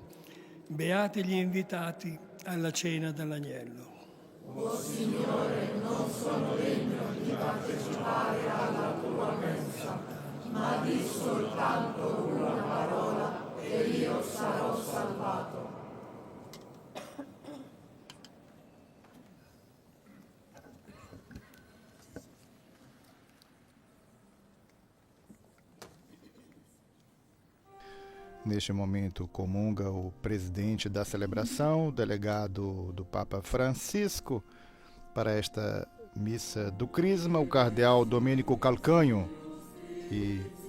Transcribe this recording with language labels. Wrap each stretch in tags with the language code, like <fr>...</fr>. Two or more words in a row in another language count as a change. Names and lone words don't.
<it>Beati gli invitati alla cena dell'agnello. O Signore, non sono degno di partecipare alla tua mensa, ma di soltanto una parola e io sarò salvato.</it> <pt>Neste momento comunga o presidente da celebração, o delegado do Papa Francisco, para esta missa do Crisma, o cardeal Domênico Calcanho, e</pt>